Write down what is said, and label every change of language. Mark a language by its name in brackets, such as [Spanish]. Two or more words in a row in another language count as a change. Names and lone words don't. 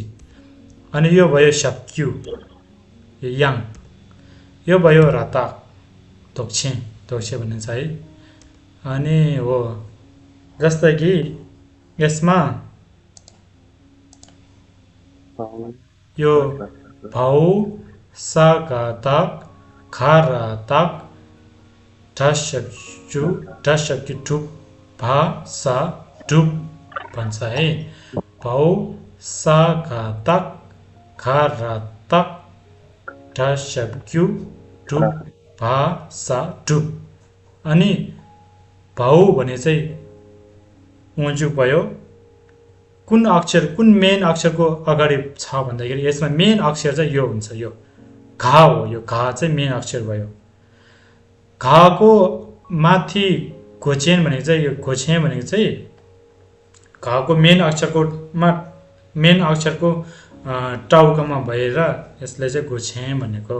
[Nepali] अनि यो भयो सक्यु, यो याङ। यो भयो रता, धोक्छे भनिन्छ है। अनि हो जस्तै कि यसमा यो भाउ सा गा तक खा रा तक ढसक्यु टुप भा सा डुप भन्छ है। भाउ सा गा तक खा रा तक ढसक्यु टुप भा सा डुप। अनि भाउ भने चाहिँ मुन्जुक भयो। कुन मेन अक्षरको अगाडि छ भन्दाखेरि यसमा मेन अक्षर चाहिँ यो हुन्छ, यो घा हो। यो घा चाहिँ मेन अक्षर भयो। घाको माथि घोछेन भनेको चाहिँ यो घोछे भनेको चाहिँ घको मेन अक्षरको टाउकोमा भएर यसलाई चाहिँ गोछे भनेको।